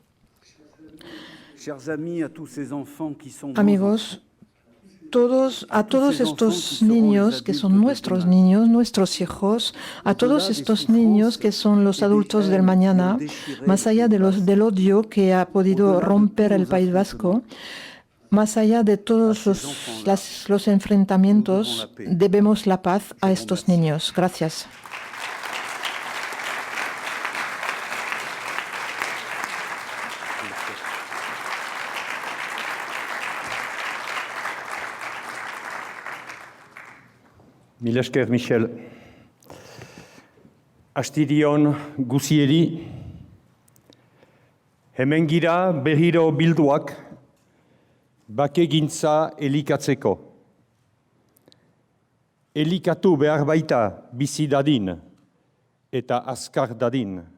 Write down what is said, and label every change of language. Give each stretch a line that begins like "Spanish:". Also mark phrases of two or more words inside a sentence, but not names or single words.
Spanish: Amigos, a todos estos niños que son nuestros niños, nuestros hijos, a todos estos niños que son los adultos del mañana, más allá del odio que ha podido romper el País Vasco, más allá de todos los enfrentamientos, debemos la paz a estos niños. Gracias.
Basque: Mil esker, Michel. Astirion guzieri, hemen gira berriro bilduak, bakegintza elikatzeko. Elikatu behar baita bizi dadin eta azkar dadin.